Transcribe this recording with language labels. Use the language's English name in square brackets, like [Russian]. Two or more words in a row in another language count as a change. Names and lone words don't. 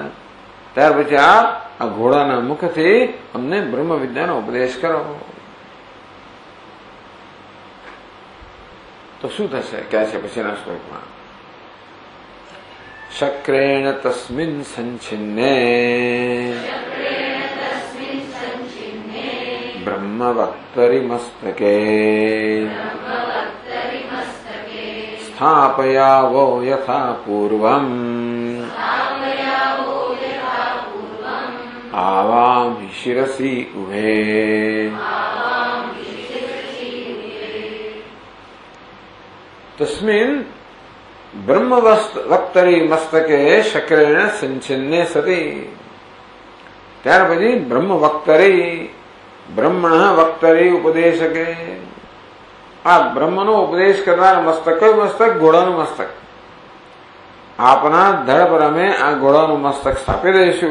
[Gujarati] ત્યાર પછી આ ઘોડાના મુખથી અમને બ્રહ્મ વિદ્યાનો ઉપદેશ કરો. તો શું થશે કહે છે પછીના શ્લોકમાં, [Sanskrit] શક્રેણ તસ્મિન સંચિન્ને બ્રહ્મ ब्रह्मवक्तरि मस्तके स्थापयावो यथा पूर्वम् आवाम शिरसि उभे। तस्मिन् ब्रह्मवक्तरि मस्तके शक्रेण संचिन्ने सति। [Gujarati] ત્યાર પછી [Sanskrit] બ્રહ્મ વક્તરી, બ્રહ્મણ વક્તરી [Gujarati] ઉપદેશકે, આ બ્રહ્મનો ઉપદેશ કરનાર મસ્તક. કયું મસ્તક? ઘોડાનું મસ્તક. આપના ધડ પર અમે આ ઘોડાનું મસ્તક સ્થાપી દઈશું.